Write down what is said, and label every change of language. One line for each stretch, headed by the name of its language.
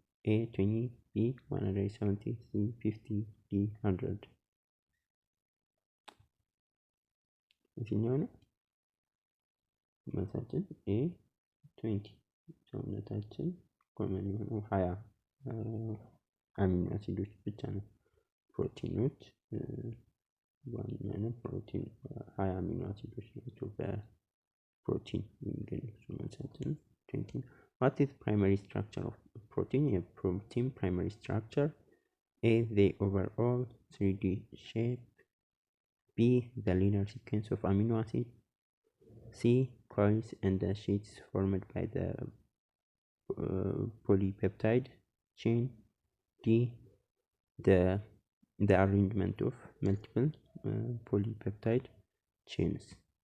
Amharic: A 20 B 170 C 50 D 100 የትኛው ነው መልሳችን? A 20 ሰውነታችን ኮመን የሆኑ 20 አሚኖ አሲዶች ብቻ ነው ፕሮቲኖች ዋናነት ፕሮቲን 20 አሚኖ አሲዶች ናቸው በፕሮቲን የሚገኙ ሰውነታችን 20
English: What is primary structure of protein? A protein primary structure: A the overall 3D shape, B the linear sequence of amino acids, C coils and the sheets formed by the polypeptide chain, D the arrangement of multiple polypeptide chains.